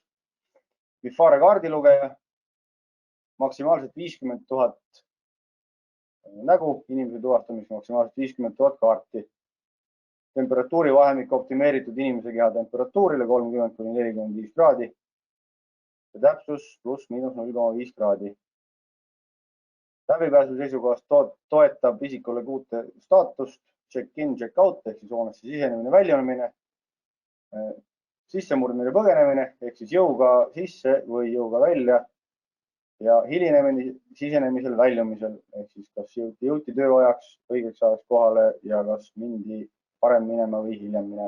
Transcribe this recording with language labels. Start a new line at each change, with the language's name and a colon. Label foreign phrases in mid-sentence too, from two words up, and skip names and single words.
Estonian: Bifare kaardilugeja, maksimaalselt 50 000 nägu, inimese tuvastamiseks maksimaalselt 50 000 kaarti. Temperatuuri vahemik optimeeritud inimese keha temperatuurile 30–45 kraadi ja täpsus +–0,5 kraadi. Läbipääsu seisukohast toetab isikule kuute staatust,
English: check-in, check-out
Estonian: ehk siis hoonesse sisenemine, väljunemine, sissemurdmine, põgenemine ehk siis jõuga sisse või jõuga välja ja hilinemine sisenemisel, väljumisel ehk siis kas jõuti tööajaks õigeks ajaks kohale ja kas mindi varem minema või hiljem minema.